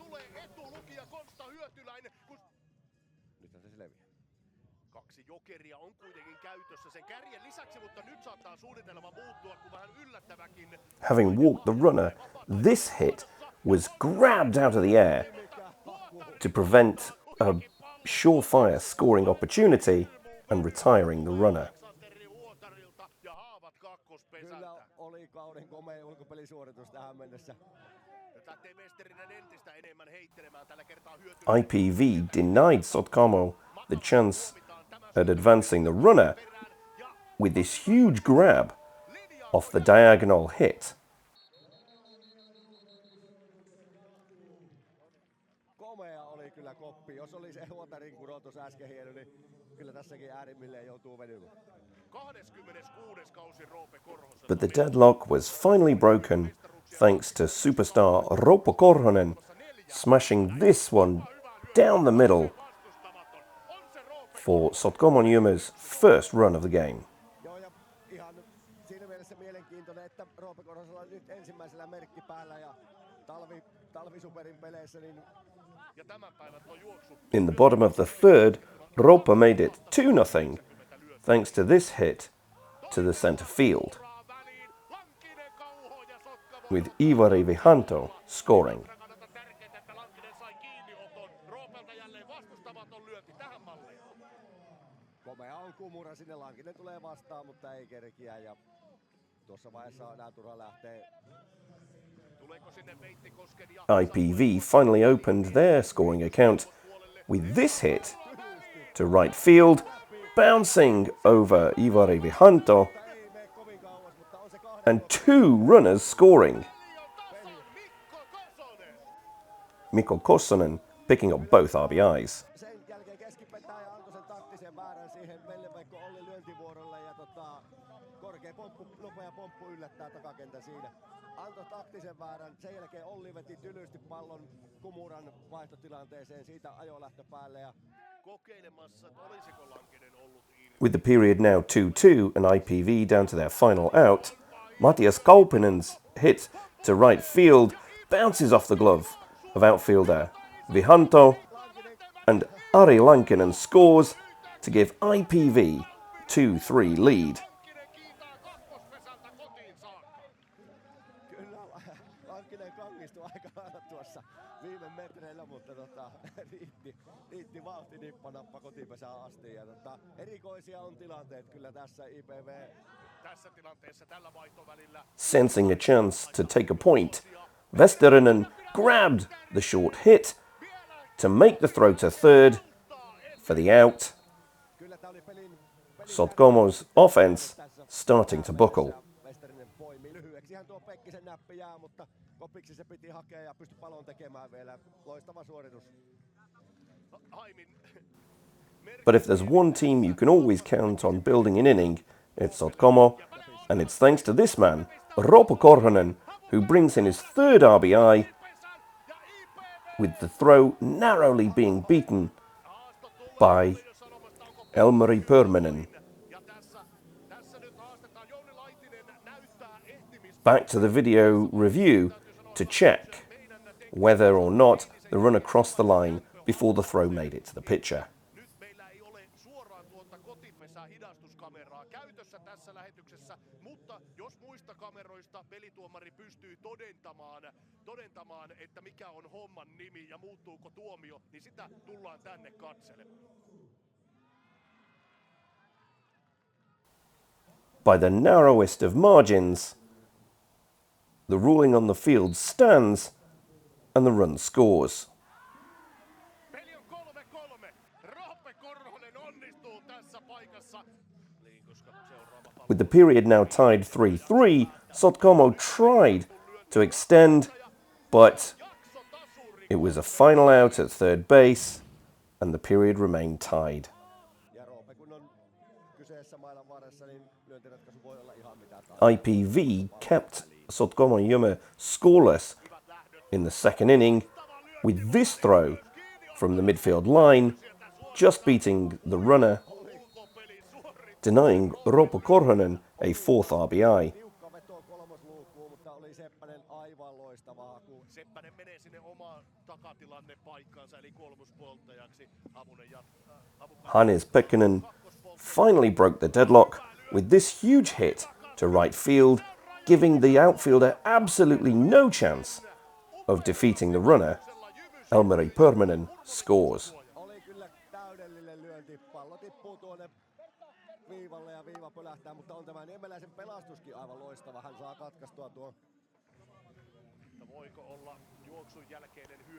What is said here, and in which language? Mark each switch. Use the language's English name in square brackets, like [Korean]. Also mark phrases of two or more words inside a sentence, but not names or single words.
[English] Having walked the runner, this hit was grabbed out of the air to prevent a surefire scoring opportunity and retiring the runner. [Finnish] Kyllä oli kauden komein ulkopelisuoritus tähän mennessä. [English] IPV denied Sotkamo the chance at advancing the runner with this huge grab off the diagonal hit. [Finnish] Komea oli kyllä koppi. Jos oli se huotarin kurotus äsken hieno, niin kyllä tässäkin äärimmilleen joutuu venymään. [English] But the deadlock was finally broken thanks to superstar Roupo Korhonen smashing this one down the middle for Sotkamon Juma's first run of the game. [Finnish] Joo, ja ihan siinä mielessä mielenkiintoinen, että Roope Korhosella on nyt ensimmäisellä merkki päällä ja talvisuperin peleissä niin [English] In the bottom of the third, Roupo made it 2-0 thanks to this hit to the centre field, with Ivari Vihanto scoring. [Finnish] komea on kumura sinne, Lankinen tulee vastaan, mutta ei kerkiä ja tuossa vaiheessa on enää turha lähtee. [English] IPV finally opened their scoring account with this hit to right field, bouncing over Ivari Vihanto, and 2 runners scoring. Mikko Kossonen picking up both RBIs. [Finnish] Sen jälkeen keskipetää ja antoi sen taktisen väärän siihen Velle-Veikko Olli lyöntivuorolle ja korkea pomppu, nopea pomppu yllättää takakentän siinä. Antoi taktisen väärän, sen jälkeen Olli veti tylysti pallon Kumuran vaihtotilanteeseen, siitä ajolähtö päälle ja kokeilemassa, että olisiko Lankinen ollut irti. [English] With the period now 2-2 and IPV down to their final out, Matias Kaupinen's hit to right field bounces off the glove of outfielder Vihanto, and Ari Lankinen scores to give IPV 2-3 lead. [Finnish] kyllä Lankinen kangistui aika lailla tuossa viime metreillä, mutta riitti vauhti nippanappa kotipesään asti. Ja erikoisia on tilanteet kyllä tässä IPV. Tässä tilanteessa tällä vaihtovälillä. [English] Sensing a chance to take a point, Westerinen grabbed the short hit to make the throw to third for the out. [Finnish] Kyllä tää oli pelin [English] Sotkamo's offense starting to buckle. [Finnish] Westerinen poimi lyhyeksihän tuo Pekkisen näppi jää, mutta kopiksi se piti hakea ja pystyi palon tekemään vielä. Loistava suoritus. [English] But if there's one team you can always count on building an inning, it's Sotkamo, and it's thanks to this man, Roope Korhonen, who brings in his third RBI, with the throw narrowly being beaten by Elmari Purminen. Back to the video review to check whether or not the runner crossed the line before the throw made it to the pitcher. [Finnish] Nyt meillä ei ole suoraan tuota kotipesää hidastuskameraa käytössä tässä lähetyksessä, mutta jos muista kameroista pelituomari pystyy todentamaan, että mikä on homman nimi ja muuttuuko tuomio, niin sitä tullaan tänne katselemaan. [English] By the narrowest of margins, the ruling on the field stands and the run scores. [Finnish] Peli on 3-3. Roope Korhonen onnistuu tässä paikassa. [English] With the period now tied 3-3, Sotkamo tried to extend, but it was a final out at third base and the period remained tied. [Finnish] Ja Roope kun on kyseessä mailan varressa, niin lyöntiratkaisu voi olla ihan mitä tahansa. [English] IPV kept Sotkamo Jymme scoreless in the second inning with this throw from the midfield line, just beating the runner, denying Roope Korhonen a fourth RBI. [Finnish] Tiukka veto kolmosluukkuun, mutta oli Seppänen aivan loistava haku. Seppänen menee sinne omaan takatilanne paikkaansa eli kolmospolttajaksi. [English] Hannes Pekkanen finally broke the deadlock with this huge hit to right field, giving the outfielder absolutely no chance of defeating the runner. Elmari Purminen scores. [Finnish] Oli kyllä täydellinen lyönti. Pallo tippuu tuonne viivalle ja viiva pölähtää, mutta on tämä Niemeläisen pelastuskin aivan loistava. Hän saa katkaistua tuon. Voiko olla juoksun jälkeinen hyökkäys?